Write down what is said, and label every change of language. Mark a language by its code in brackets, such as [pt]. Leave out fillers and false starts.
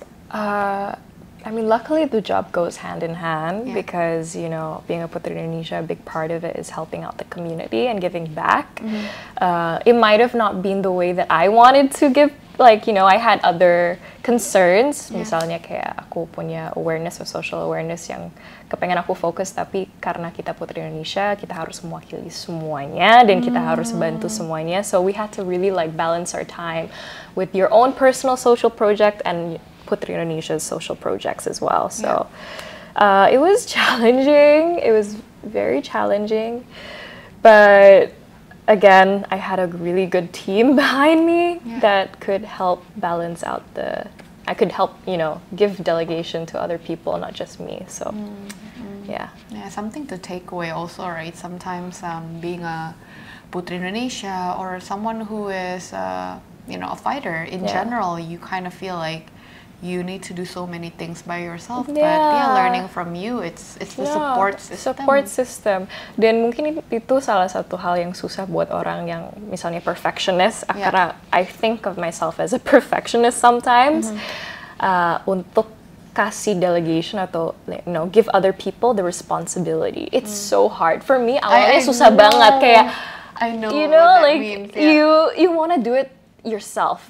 [en] I I mean, luckily the job goes hand in hand because, you know, being a Putri Indonesia, a big part of it is helping out the community and giving back. It might have not been the way that I wanted to give, like, you know, I had other concerns. [id] Misalnya kayak aku punya awareness [en] or social awareness [id] yang kepengen aku fokus, tapi karena kita Putri Indonesia, kita harus mewakili semuanya dan kita harus bantu semuanya. [en] So we had to really like balance our time with your own personal social project and Putri Indonesia's social projects as well. So it was challenging. It was very challenging. But again, I had a really good team behind me that could help balance out I could help, you know, give delegation to other people, not just me. So, yeah, something to take away also, right? Sometimes being a Putri Indonesia or someone who is, you know, a fighter in general, you kind of feel like you need to do so many things by yourself. But learning from you, it's the support system. Support system. [id] Dan mungkin itu salah satu hal yang susah buat orang yang misalnya perfectionist. [en] Karena I think of myself as a perfectionist sometimes. [id] Untuk kasih delegation atau, [en] you know, give other people the responsibility. It's so hard for me. [id] Awalnya susah banget kayak. [en] I know. You know, what like that means, you want to do it yourself,